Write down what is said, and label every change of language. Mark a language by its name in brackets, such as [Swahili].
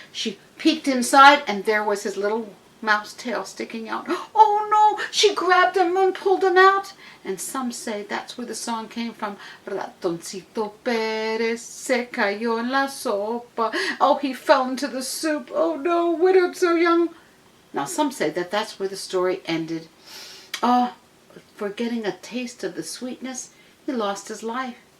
[English] She peeked inside, and there was his little mouse tail sticking out. Oh no! She grabbed him and pulled him out. And some say that's where the song came from. [Spanish] Ratoncito Pérez se cayó en la sopa. [English] Oh, he fell into the soup. Oh no, widowed so young. Now some say that that's where the story ended. Oh, for getting a taste of the sweetness, he lost his life.